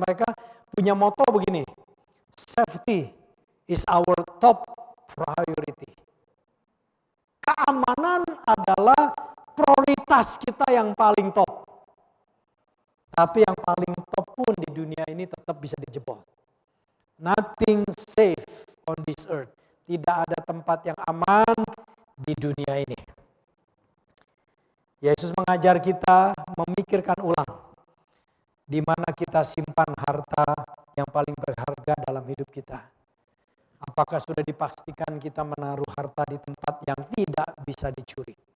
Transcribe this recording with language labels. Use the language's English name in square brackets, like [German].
[Indonesian] Mereka punya moto begini, [English] safety is our top priority. [Indonesian] Keamanan adalah prioritas kita yang paling top. Tapi yang paling top pun di dunia ini tetap bisa dijebol. [English] Nothing safe on this earth. [Indonesian] Tidak ada tempat yang aman di dunia ini. Yesus mengajar kita memikirkan ulang di mana kita simpan harta yang paling berharga dalam hidup kita. Apakah sudah dipastikan kita menaruh harta di tempat yang tidak bisa dicuri?